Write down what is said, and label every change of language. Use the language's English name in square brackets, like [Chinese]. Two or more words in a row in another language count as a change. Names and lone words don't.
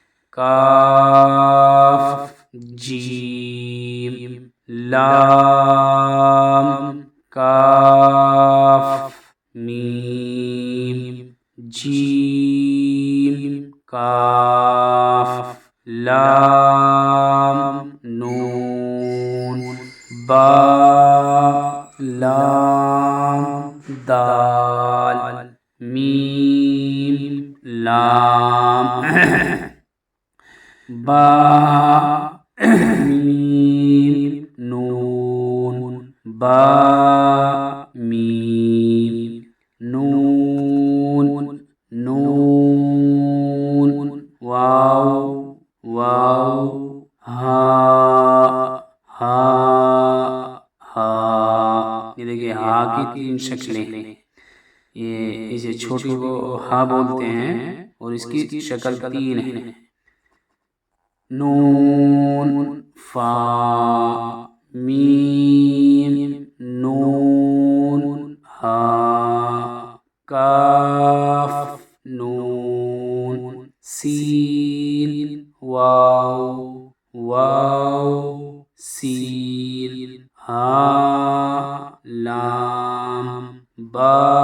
[Urdu] کاف جیم لام کاف میم جیم کاف لام نون با لام دال میم لام با میم نون با میم نون نون واو واو ہا ہا ہا. یہ دیکھیے ہا کی 3 شکلیں ہیں. یہ اسے چھوٹی کو ہا بولتے ہیں اور اس کی شکل 3 ہے. نون فا میم نون ہا کاف نون سین واو واو سین ہا لام با